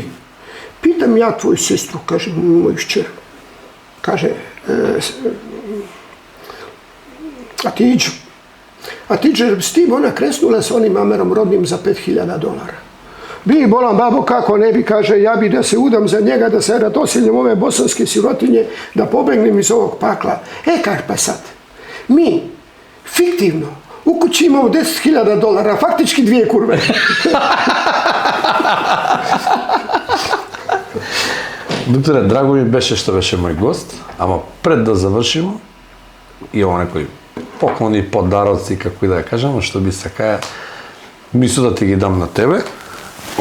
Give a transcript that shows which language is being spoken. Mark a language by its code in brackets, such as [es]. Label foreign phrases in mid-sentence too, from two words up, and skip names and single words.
[bs] Pitam ja tvoju sestru, kaže, moju šćer, kaže, a ti s tim ona kresnula sa onim Amerom Rodnim za $5.000? Bi, bolan babo, kako ne bi, kaže, ja bi da se udam za njega, da se ratosiljem ove bosanske sirotinje, da pobegnem iz ovog pakla. Kaže, pa sad, mi, fiktivno, u kući imamo $10.000, faktički 2 kurve. [mk] Докторе, драго ми беше што беше мој гост, ама пред да завршимо, имам некои поклони, подароци, како и да ја кажам, што би сакаја, мисло да ти ги дам на тебе.